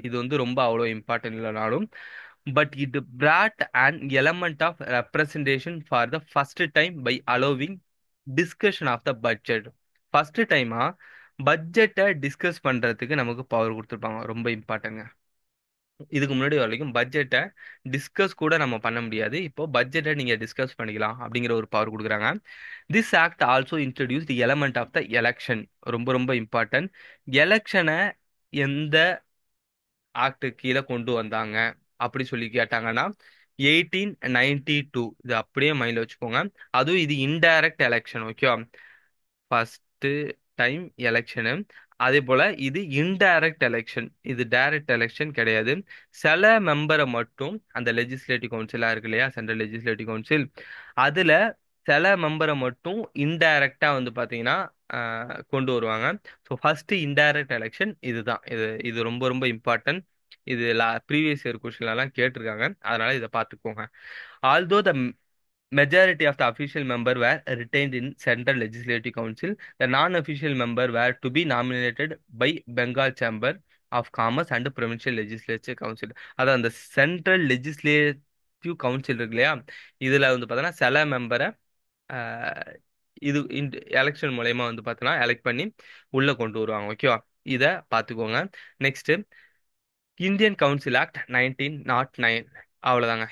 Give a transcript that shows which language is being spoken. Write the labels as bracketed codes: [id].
[ta] இது வந்து ரொம்ப அவ்வளோ இம்பார்ட்டன்ட் இல்லைனாலும் [en] but it brought an element of representation for the first time by allowing discussion of the budget. [ta] First டைமா பட்ஜெட்டை டிஸ்கஸ் பண்றதுக்கு நமக்கு பவர் கொடுத்துருப்பாங்க. ரொம்ப இம்பார்ட்டங்க. இதுக்கு முன்னாடி வரைக்கும் பட்ஜெட்டை டிஸ்கஸ் கூட நம்ம பண்ண முடியாது. இப்போ பட்ஜெட்டை நீங்க டிஸ்கஸ் பண்ணிக்கலாம் அப்படிங்கிற ஒரு பவர் கொடுக்குறாங்க. [en] This act also introduce the element of the election. [ta] ரொம்ப ரொம்ப இம்பார்ட்டன்ட். எலெக்ஷனை எந்த ஆக்ட் கீழே கொண்டு வந்தாங்க அப்படி சொல்லி கேட்டாங்கன்னா 1892. இது அப்படியே மைண்ட்ல வச்சுக்கோங்க. அதுவும் இது இன்டைரக்ட் எலெக்ஷன். ஓகேவா? First time election. அதே போல இது இன்டைரக்ட் எலெக்ஷன், இது டைரக்ட் எலெக்ஷன் கிடையாது. சில மெம்பரை மட்டும் அந்த லெஜிஸ்லேட்டிவ் கவுன்சிலா இருக்கு இல்லையா, சென்ட்ரல் லெஜிஸ்லேட்டிவ் கவுன்சில், அதுல சில மெம்பரை மட்டும் இன்டைரக்டா வந்து பாத்தீங்கன்னா கொண்டு வருவாங்க. ஸோ ஃபர்ஸ்ட் இன்டைரக்ட் எலெக்ஷன் இதுதான். இது இது ரொம்ப ரொம்ப இம்பார்ட்டன்ட். இது ப்ரீவியஸ் இயர் கொஸ்டின்லாம் கேட்டிருக்காங்க. அதனால இதை பார்த்துக்கோங்க. [en] Although the majority of the official member were retained in Central Legislative Council, the non-official member were to be nominated by Bengal Chamber of Commerce and Provincial Legislature Council. [ta] அதான் அந்த central legislative council இருக்கு இல்லையா, இதுல வந்து பார்த்தோன்னா சில மெம்பரை இது election மூலயமா வந்து பார்த்தோன்னா எலெக்ட் பண்ணி உள்ள கொண்டு வருவாங்க. ஓகேவா? இதை பார்த்துக்கோங்க. Next Indian council act 1909. அவ்வளோதாங்க.